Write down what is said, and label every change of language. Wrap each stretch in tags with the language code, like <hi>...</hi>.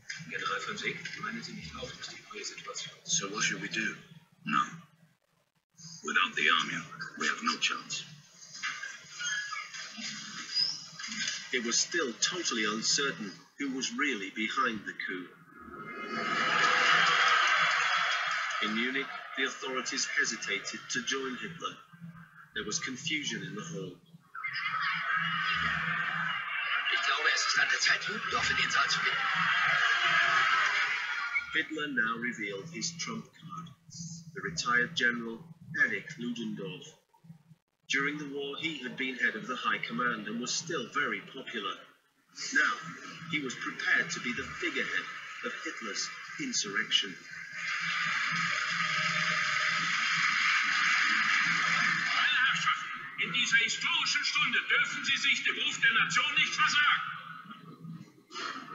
<de>General von Sieg, meinen Sie nicht auch, dass die neue Situation...</de> <en>So what should we do? No. Without the army, we have no chance. It was still totally uncertain who was really behind the coup. In Munich, the authorities hesitated to join Hitler. There was confusion in the hall.</en> <de>Ich glaube, es ist an der Zeit, Ludendorff in den Saal zu bitten.</de> <en>Hitler now revealed his trump card, the retired general Erich Ludendorff. During the war, he had been head of the High Command and was still very popular. Now, he was prepared to be the figurehead of Hitler's insurrection.</en> <de>Meine Herrschaften, in dieser historischen Stunde dürfen Sie sich dem Ruf der Nation nicht versagen.</de>